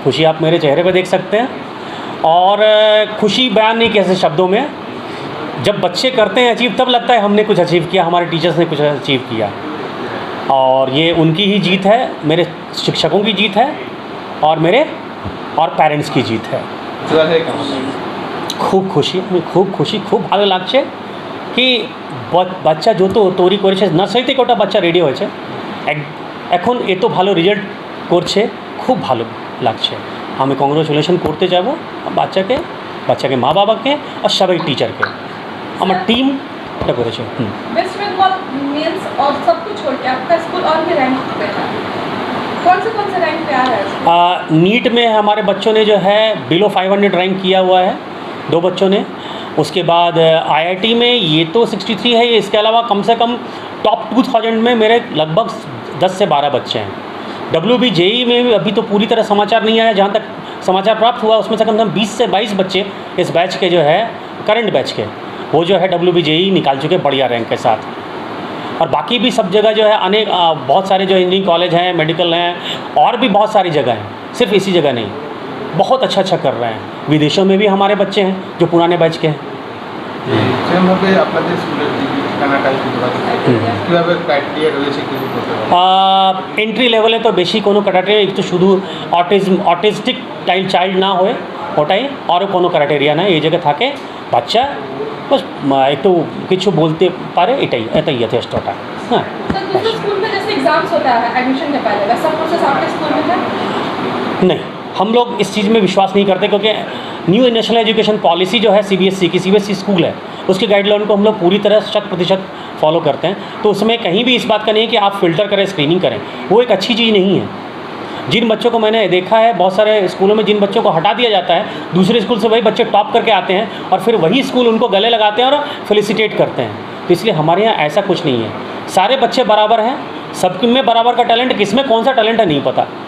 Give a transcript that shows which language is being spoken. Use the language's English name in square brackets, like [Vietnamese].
[Hindi] खुशी आप मेरे चेहरे पे देख सकते हैं और खुशी बयान नहीं कैसे शब्दों में। जब बच्चे करते हैं अचीव तब लगता है हमने कुछ अचीव किया, हमारे टीचर्स ने कुछ अचीव किया और ये उनकी ही जीत है, मेरे शिक्षकों की जीत है और मेरे और पेरेंट्स की जीत है। खूब खुशी खूब [Bangla] ভালো লাগছে কি বাচ্চা যত তৈরি করেছে নার্সারি থেকে ওটা বাচ্চা রেডি হয়েছে, এখন এত ভালো রেজাল্ট করছে, খুব ভালো লাগছে। আমি কংগ্রেচুলেশন করতে যাব বাচ্চাকে মা বাবাকে আর সবাই টিচারকে, আমার टीम এটা করেছে। [Hindi] वेस्ट बंगाल मेंस और सब कुछ छोड़ के आपका स्कूल और भी रैंक पे है, कौन से रैंक पे आ रहा है? नीट में हमारे बच्चों ने जो है बिलो 500 रैंक किया हुआ है, 2 बच्चों ने। उसके बाद IIT में ये तो 63 है, इसके अलावा कम से कम टॉप 2000 में मेरे लगभग 10 से 12 बच्चे हैं। WBJEE में अभी तो पूरी तरह समाचार नहीं आया, जहाँ तक समाचार प्राप्त हुआ उसमें से कम से कम 20 से 22 बच्चे इस बैच के जो है करंट बैच के वो जो है WBJEE निकाल चुके बढ़िया रैंक के साथ। और बाकी भी सब जगह जो है अनेक बहुत सारे जो इंजीनियरिंग कॉलेज हैं, मेडिकल हैं और भी बहुत सारी जगह हैं, सिर्फ इसी जगह नहीं, बहुत अच्छा कर रहे हैं। विदेशों में भी हमारे बच्चे हैं जो पुराने बैच के हैं। [Bangla] ঠিকানাটাই যোগাযোগ কীভাবে ক্রাইটেরিয়া রয়েছে কিছু বলতে পারেন? এন্ট্রি লেভেলে তো বেশি কোনো ক্রাইটেরিয়া একটু শুধু অটিস্টিক চাইল্ড না হয়ে ওটাই আরও কোনো ক্রাইটেরিয়া নাই এই জায়গায় থাকে বাচ্চা বাস একটু কিছু বলতে পারে এটাই যথেষ্ট ওটা হ্যাঁ [Hindi] सर दूसरे स्कूल में जैसे एग्जाम्स होता है एडमिशन के पहले वैसा प्रोसेस आपके स्कूल में है? नहीं हम लोग इस चीज़ में विश्वास नहीं करते क्योंकि न्यू नेशनल एजुकेशन पॉलिसी जो है सीबीएसई की सीबीएसई स्कूल है उसके गाइडलाइन को हम लोग पूरी तरह 100% फॉलो करते हैं तो उसमें कहीं भी इस बात का नहीं है कि आप फ़िल्टर करें स्क्रीनिंग करें वो एक अच्छी चीज़ नहीं है जिन बच्चों को मैंने देखा है बहुत सारे स्कूलों में जिन बच्चों को हटा दिया जाता है दूसरे स्कूल से वही बच्चे टॉप करके आते हैं और फिर वही स्कूल उनको गले लगाते हैं और फेलिसिटेट करते हैं तो इसलिए हमारे यहाँ ऐसा कुछ नहीं है सारे बच्चे बराबर हैं सब में बराबर का टैलेंट किस में कौन सा टैलेंट है नहीं पता